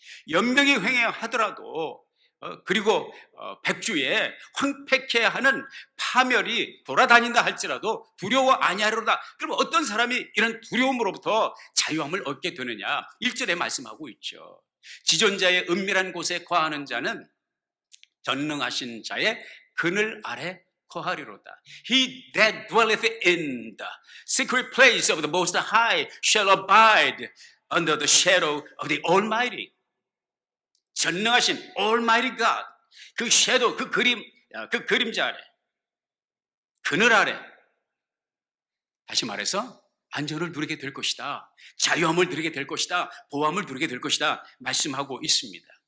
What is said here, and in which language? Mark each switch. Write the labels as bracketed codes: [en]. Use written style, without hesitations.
[ko] 연병이 횡행하더라도 그리고 백주에 황폐케 하는 파멸이 돌아다닌다 할지라도 두려워 아니하리로다. 그럼 어떤 사람이 이런 두려움으로부터 자유함을 얻게 되느냐? 1절에 말씀하고 있죠. 지존자의 은밀한 곳에 거하는 자는 전능하신 자의 그늘 아래 거하리로다. [en] He that dwelleth in the secret place of the Most High shall abide under the shadow of the Almighty. [ko] 전능하신 Almighty God, 그 섀도우, 그 그림자 아래, 그늘 아래, 다시 말해서 안전을 누리게 될 것이다. 자유함을 누리게 될 것이다. 보호함을 누리게 될 것이다. 말씀하고 있습니다.